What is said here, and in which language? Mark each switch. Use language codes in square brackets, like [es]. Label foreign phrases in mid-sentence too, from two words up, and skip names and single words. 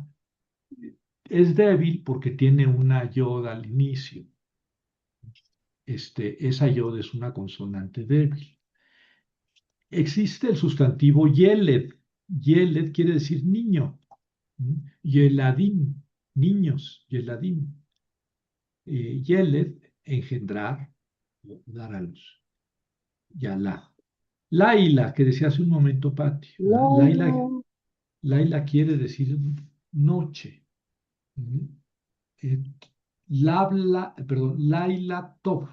[es] Es débil porque tiene una yod al inicio. Esa yod es una consonante débil. Existe el sustantivo yeled. Yeled quiere decir niño. Yeladim, niños, yeladim. Yeled, engendrar, dar a luz. Yalad. Laila, que decía hace un momento Pati, ¿verdad? Laila, Laila quiere decir noche. Eh, [he] לילה טוב.